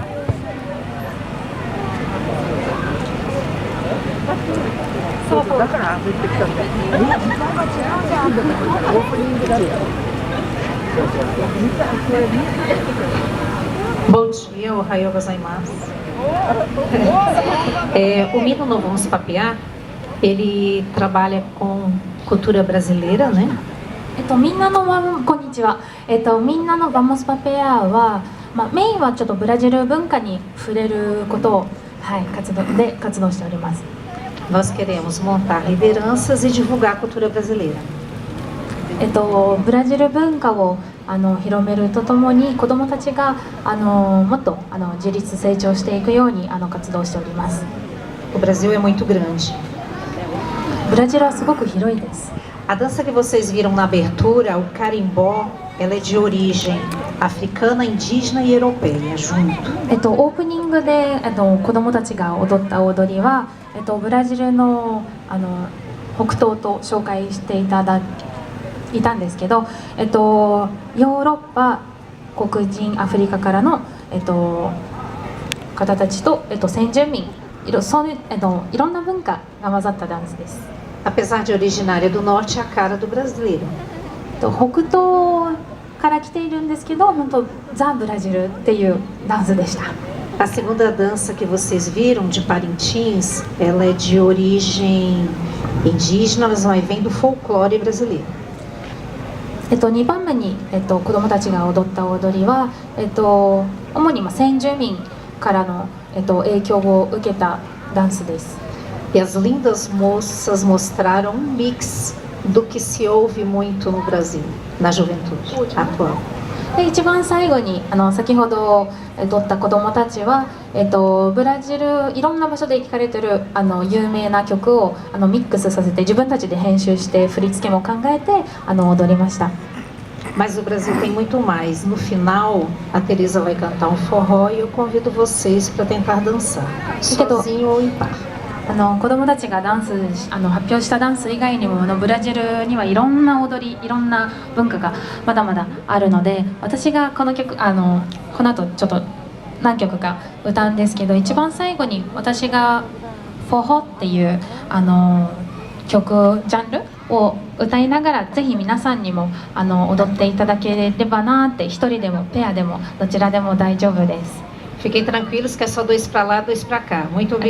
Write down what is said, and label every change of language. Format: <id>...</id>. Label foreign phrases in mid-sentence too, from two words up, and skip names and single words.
<pt>Bom dia,</pt> <ja>おはようございます.</ja> <pt>O Mino no Vamos Papear, ele trabalha com cultura brasileira, né?</pt> <ja>みんなのこんにちは。みんなのバモスパペアは、メインはちょっとブラジル文化に触れることを、活動しております。</ja> <pt>Nós queremos montar lideranças e divulgar a cultura brasileira.</pt> <ja>ブラジル文化を広めるとともに子どもたちがもっと自立成長していくように活動しております。</ja> <pt>O Brasil é muito grande.</pt> <ja>ブラジルはすごく広いです。</ja> <pt>A dança que vocês viram na abertura, o carimbó, ela é de origem africana, indígena e europeia, junto.</pt> <ja>オープニングで子どもたちが踊った踊りは、ブラジルの北東と紹介していたんですけど、ヨーロッパ、黒人、アフリカからの、方たちと、先住民、いろんな文化が混ざったダンスです。</ja> <pt>Apesar de originária do norte, é a cara do brasileiro.</pt> <ja>北東から来ているんですけど、本当ザ・ブラジルっていうダンスでした。</ja> <pt>A segunda dança que vocês viram, de Parintins, ela é de origem indígena, mas vem do folclore brasileiro.</pt> <ja>2 番目に、子どもたちが踊った踊りは、主に先住民からの、影響を受けたダンスです。</ja> <pt>E as lindas moças mostraram um mix do que se ouve muito no Brasil, na juventude atual.</pt> <ja>で一番最後に先ほど撮った子どもたちは、ブラジルいろんな場所で聴かれてる有名な曲をミックスさせて自分たちで編集して振り付けも考えて踊りました。</ja> <pt>Mas o Brasil tem muito mais. No final, a Teresa vai cantar um forró e eu convido vocês para tentar dançar, sozinho ou em par.</pt> <ja>子どもたちがダンス発表したダンス以外にもブラジルにはいろんな踊りいろんな文化がまだまだあるので、私がこの曲この後ちょっと何曲か歌うんですけど、一番最後に私がフォホっていう曲ジャンルを歌いながら、ぜひ皆さんにも踊っていただければなって、一人でもペアでもどちらでも大丈夫です。</ja> <pt>Fiquem tranquilos que é só 2 para lá, 2 para cá. Muito obrigada.</pt>